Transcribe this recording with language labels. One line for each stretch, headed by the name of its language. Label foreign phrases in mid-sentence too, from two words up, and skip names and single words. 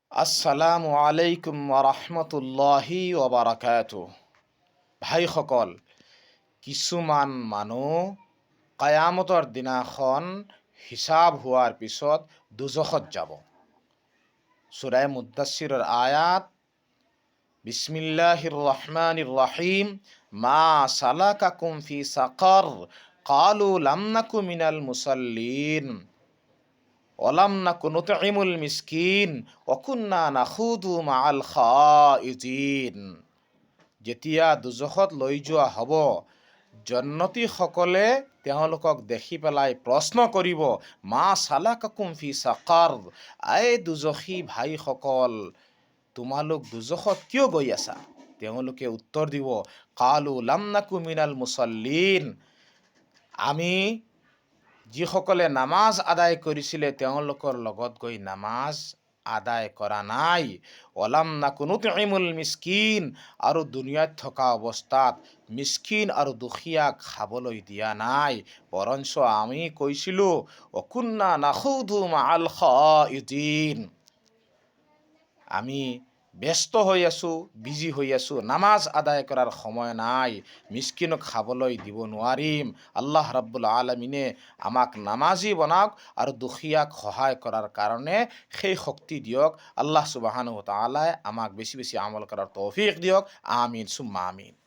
Arabic: السلام عليكم وبركاته.
Assamese: ভাইসকল, কিছুমান মানুহ কায়ামতৰ দিনাখন হিচাব হোৱাৰ পিছত দুজখত যাব। সূৰা মুদ্দাছিৰৰ আয়াত
Arabic: بسم الله الرحمن الرحيم ما سلككم في سقر قالوا لم نك من المصلين ولم نك نطعم المسكين وكنا نخوض مع الخائضين.
Assamese: যেতিয়া দুজখত লৈ যোৱা হ'ব, জন্নতীসকলে তেওঁলোকক দেখি পেলাই প্ৰশ্ন কৰিব,
Arabic: ما سلككم في سقر,
Assamese: আই দুজখী ভাইসকল, তোমালোক দুজখত কিয় গৈ আছা? তেওঁলোকে উত্তৰ দিব,
Arabic: قالوا لم نك من المصلين,
Assamese: আমি যিসকলে নামাজ আদায় কৰিছিলে তেওঁলোকৰ লগত গৈ নামাজ আদায় কৰা নাই।
Arabic: ولم نك نطعم المسكين,
Assamese: আৰু দুনিয়াত থকা অৱস্থাত মিসকিন আৰু দুখীয়াক খাবলৈ দিয়া নাই, বৰঞ্চ আমি কৈছিলোঁ
Arabic: وكنا نخوض مع الخائضين,
Assamese: আমি ব্যস্ত হৈ আছোঁ, বিজি হৈ আছোঁ, নামাজ আদায় কৰাৰ সময় নাই, মিসকিনক খাবলৈ দিব নোৱাৰিম।
Arabic: الله رب العالمين
Assamese: আমাক নামাজি বনাওক আৰু দুখীয়াক সহায় কৰাৰ কাৰণে সেই শক্তি দিয়ক।
Arabic: الله سبحانه وتعالى
Assamese: আমাক বেছি বেছি আমল কৰাৰ তৌফিক দিয়ক।
Arabic: آمين ثم آمين.